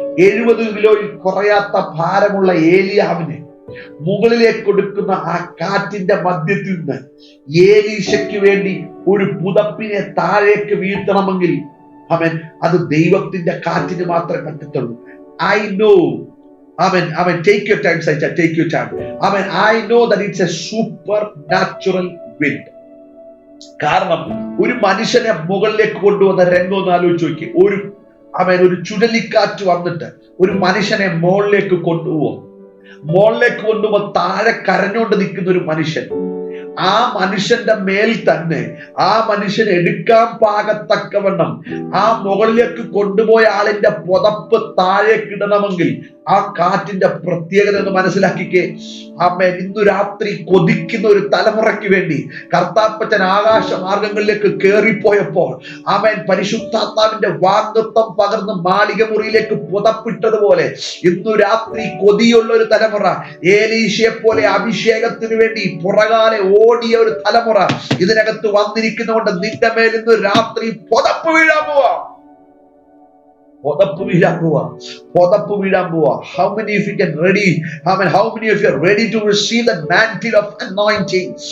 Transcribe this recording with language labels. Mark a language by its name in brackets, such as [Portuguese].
[Malayalam] 70 കിലോയിൽ കുറയാത്ത ഭാരമുള്ള ഏലിയാവിനെ മുകളിലേക്ക് കൊടുക്കുന്ന ആ കാറ്റിന്റെ മധ്യത്തിൽ നിന്ന് ഏലീശയ്ക്ക് വേണ്ടി ഒരു പുതപ്പിനെ താഴേക്ക് വീഴ്ത്തണമെങ്കിൽ അവൻ അത് ദൈവത്തിന്റെ കാറ്റിന് മാത്രമേ പറ്റത്തുള്ളൂ. [English] I know. Amen. Take your time, Sacha. Take your time. Amen. I know that it's a supernatural wind. [Malayalam] കാരണം ഒരു മനുഷ്യനെ മുകളിലേക്ക് കൊണ്ടുവന്ന രംഗം ഒന്ന് ആലോചിച്ച് നോക്കി. ഒരു ചുഴലിക്കാറ്റ് വന്നിട്ട് ഒരു മനുഷ്യനെ മുകളിലേക്ക് കൊണ്ടുപോകുമ്പോൾ താഴെ കരഞ്ഞുകൊണ്ട് നിൽക്കുന്ന ഒരു മനുഷ്യൻ. ആ മനുഷ്യന്റെ മേൽ തന്നെ ആ മനുഷ്യൻ എടുക്കാൻ പാകത്തക്കവണ്ണം ആ മുകളിലേക്ക് കൊണ്ടുപോയ ആളിന്റെ പുതപ്പ് താഴേക്ക് ഇടണമെങ്കിൽ ആ കാറ്റിന്റെ പ്രത്യേകത എന്ന് മനസ്സിലാക്കിക്കേ. ആമേൻ. ഇന്നു രാത്രി കൊതിക്കുന്ന ഒരു തലമുറയ്ക്ക് വേണ്ടി കർത്താപ്പച്ചൻ ആകാശ മാർഗങ്ങളിലേക്ക് കയറിപ്പോയപ്പോൾ ആമേൻ പരിശുദ്ധാത്മാവിന്റെ വാഗ്ദത്തം പകർന്ന് മാളിക മുറിയിലേക്ക് പുതപ്പിട്ടതുപോലെ ഇന്നു രാത്രി കൊതിയുള്ള ഒരു തലമുറ, ഏലീശയെ പോലെ അഭിഷേകത്തിന് വേണ്ടി പുറകാലെ ഓടിയ ഒരു തലമുറ ഇതിനകത്ത് വന്നിരിക്കുന്നതുകൊണ്ട് നിന്റെ മേൽ ഇന്ന് രാത്രി പുതപ്പ് വീഴാൻ പോവാ. പുതപ്പ് വീഴാൻ പോവാ, പുതപ്പ് വീഴാൻ പോവാ. [English] How many of you can ready? How many of you are ready to receive the mantle of anointing?